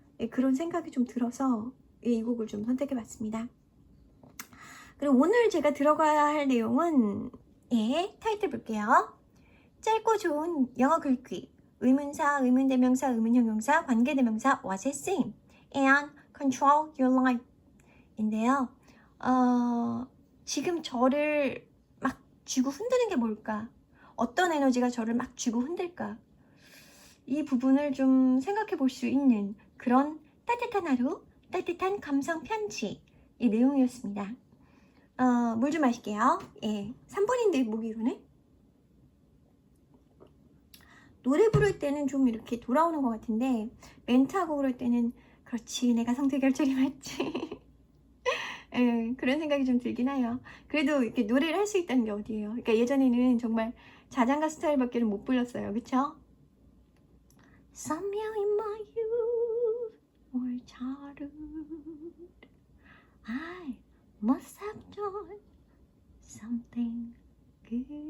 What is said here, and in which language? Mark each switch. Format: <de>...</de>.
<ko>그런 생각이 좀 들어서 이 곡을 좀 선택해봤습니다. 그리고 오늘 제가 들어가야 할 내용은 타이틀 볼게요. 짧고 좋은 영어 글귀, 의문사, 의문대명사, 의문형용사, 관계대명사,</ko> <en>what's it saying? And control your life</en> <ko>인데요. 지금 저를 막 쥐고 흔드는 게 뭘까? 어떤 에너지가 저를 막 쥐고 흔들까? 이 부분을 좀 생각해 볼 수 있는 그런 따뜻한 하루, 따뜻한 감성 편지 이 내용이었습니다. 물 좀 마실게요. 3번인데 목이 이러네? 노래 부를 때는 좀 이렇게 돌아오는 것 같은데 멘트하고 그럴 때는 그렇지 내가 성대 결절이 맞지. 그런 생각이 좀 들긴 해요. 그래도 이렇게 노래를 할 수 있다는 게 어디예요? 그러니까 예전에는 정말 자장가 스타일밖에 못 불렀어요. 그쵸?</ko> <en>Somehow in my youth or childhood I must have done something good.</en>